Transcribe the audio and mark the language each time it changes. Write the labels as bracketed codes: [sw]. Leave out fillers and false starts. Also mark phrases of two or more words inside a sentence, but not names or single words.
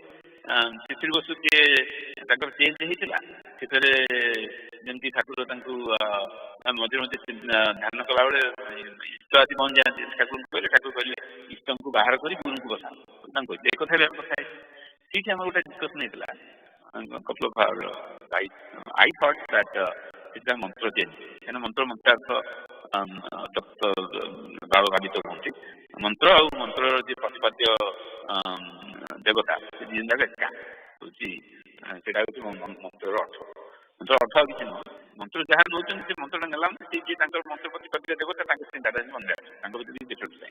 [or] ଶିଶିର ବସୁ ଯିଏ ତାଙ୍କର ଚେଞ୍ଜ ହେଇଥିଲା, ସେଥିରେ ଯେମିତି ଠାକୁର ତାଙ୍କୁ ମଝିରେ ମଝିରେ ଧ୍ୟାନ କଲାବେଳେ ଇଷ୍ଟ ଆଦି ବନ୍ଦ ଯାଆନ୍ତି, ଠାକୁରଙ୍କୁ କହିଲେ, ଠାକୁର କହିଲେ ଇଷ୍ଟଙ୍କୁ ବାହାର କରି ଗୁରୁଙ୍କୁ ବସା, ତାଙ୍କୁ କହିଲେ। ଏ କଥା ବି ଆମେ କଥା ହେଇଛି। ସେଇଠି ଆମର ଗୋଟେ ଡିସ୍କସନ ହେଇଥିଲା [en] couple of hours. I thought that it's a mantra change. [or] କାହିଁକିନା ମନ୍ତ୍ରାର୍ଥ ବାଳ ଭାବିତ ହୁଅନ୍ତି। ମନ୍ତ୍ର ଆଉ ମନ୍ତ୍ରର ଯିଏ ପ୍ରତିପାଦ୍ୟ ଦେବତା, ସେ ଦୁଇ ଯାକ ଏକା ହେଉଛି। ସେଇଟା ହେଉଛି ମନ୍ତ୍ରର ଅର୍ଥ। ମନ୍ତ୍ର ଅର୍ଥ ଆଉ କିଛି ନୁହଁ। ମନ୍ତ୍ର ଯାହା ନେଉଛନ୍ତି ସେ ମନ୍ତ୍ରଟା ନେଲା ମାନେ ସେ ଯିଏ ତାଙ୍କର ମନ୍ତ୍ର ପ୍ରତିପାଦ୍ୟ ଦେବତା, ତାଙ୍କ ଚିନ୍ତାଟା ମନେ ଆସିବ, ତାଙ୍କ ଭିତରେ ଡିଫରେନ୍ସ ନାହିଁ।